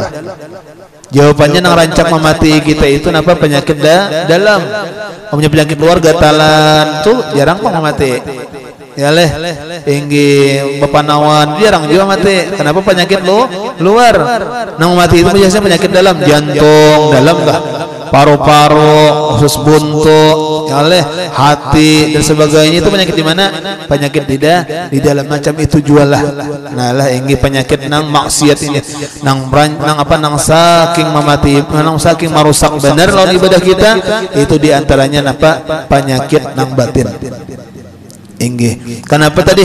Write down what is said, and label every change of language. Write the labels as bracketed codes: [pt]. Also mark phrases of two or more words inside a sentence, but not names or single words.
[bjn] Jawabannya nang rancak memati kita itu napa penyakit dalam. Punya penyakit luar gatalan tuh jarang kok memati. Ya leh, inggi bepanawan jarang juga mati. Kenapa penyakit luar? Nang mati itu biasanya penyakit dalam, jantung dalam lah, paru-paru, usus buntu, ya leh, hati dan sebagainya. Itu penyakit di mana? Penyakit di dalam macam itu jualah. Nah lah inggi penyakit nang maksiat ini, nang saking memati, nang saking merusak benar lawan ibadah kita, itu diantaranya apa? Penyakit nang batin. Inggih. Kenapa tadi?